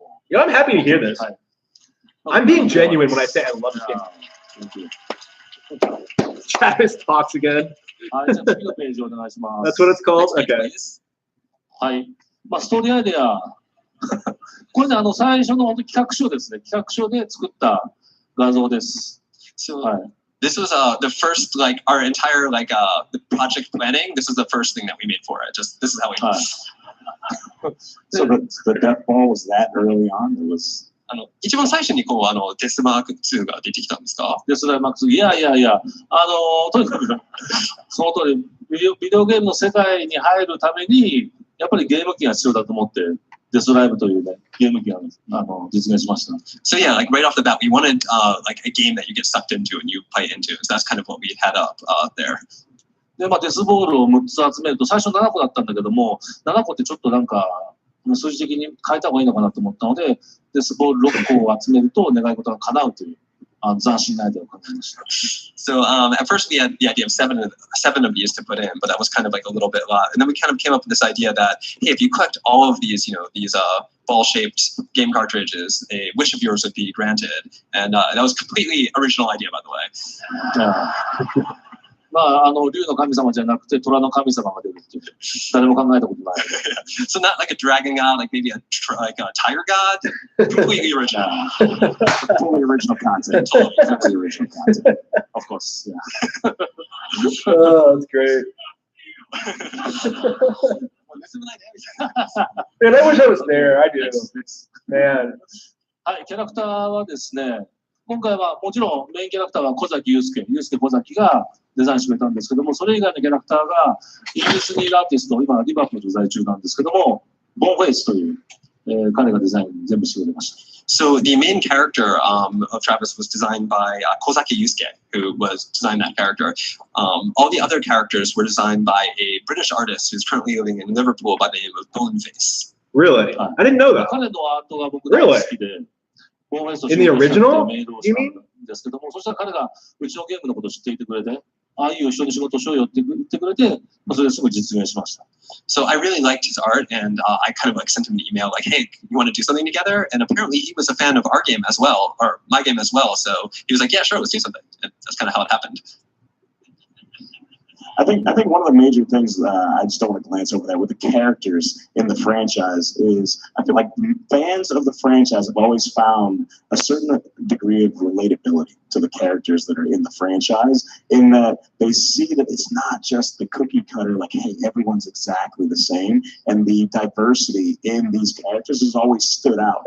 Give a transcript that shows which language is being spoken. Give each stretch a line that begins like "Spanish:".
English: You know, I'm happy to hear this. I'm being genuine when I say I love this game. Travis talks again.
Japanese: はい、じゃあ次のページお願いします。
English: That's what it's called? Next page, Okay. please.
Japanese: はい。まあ、ストーリーアイデア。これね、最初の本当企画書ですね。企画書で作った画像です。
English: So
Japanese: はい。
English: this was the first, like, our entire, like, the project planning. This is the first thing that we made for it. Just, this is how we.
Japanese: はい。
English: So the death ball was that early on. It was.
Japanese: 一番最初にこうデスマーク2が出てきたんですか？デスライマックス。いや、とにかく、その通り、ビデオゲームの世界に入るために、やっぱりゲーム機が必要だと思って、デスライブというね、ゲーム機が実現しました。
English: So yeah, like right off the bat, we wanted like a game that you get sucked into and you play into. So that's kind of what we had up there.
Japanese: で、まあ、デスボールを6つ集めると、最初7個だったんだけども、7個ってちょっとなんか、数字的に変えた方がいいのかなと思ったので、デスボール6個を集めると願い事が叶うという斬新なアイデアを考えました。
English: So at first we had the idea of seven of these to put in, but that was kind of like a little bit a lot. And then we kind of came up with this idea that, hey, if you collect all of these, these ball-shaped game cartridges, a wish of yours would be granted. And that was a completely original idea, by the way.
Japanese: まあ、竜の神様じゃなくて虎の神様が出るっていう誰も考えたことない。
English: So not like a dragon god, like maybe like a tiger god. Completely original. Totally original content. Totally original content. Of course, yeah. Oh, that's great. Man, I wish I was there. I do. Man.
Japanese: はい、キャラクターはですね、今回はもちろんメインキャラクターは小崎祐介小崎がデザインしてくれたんですけども、それ以外のキャラクターがイギリスにいるアーティスト、今リバプール在中なんですけども、ボンフェイスという、彼がデザイン全部してくれました。
English: So the main character of Travis was designed by Kozaki Yusuke, who was designed that character. All the other characters were designed by a British artist who's currently living in Liverpool by the name of Boneface. Really? I didn't know that.
Japanese: 彼のアートが僕大好きで、ボンフェイスと
English: In the original?
Japanese: メールをしたんですけども、そしたら彼がうちのゲームのことを知っていてくれて、ああいう一緒に仕事しようよって言ってくれて、それですぐ実現しました。
English: So I really liked his art, and I kind of like sent him an email like, "Hey, you want to do something together?" And apparently he was a fan of our game as well, or my game as well. So he was like, "Yeah, sure, let's do something." And that's kind of how it happened. I think one of the major things I just don't want to glance over that with the characters in the franchise is I feel like fans of the franchise have always found a certain degree of relatability to the characters that are in the franchise, in that they see that it's not just the cookie cutter, like, hey, everyone's exactly the same, and the diversity in these characters has always stood out.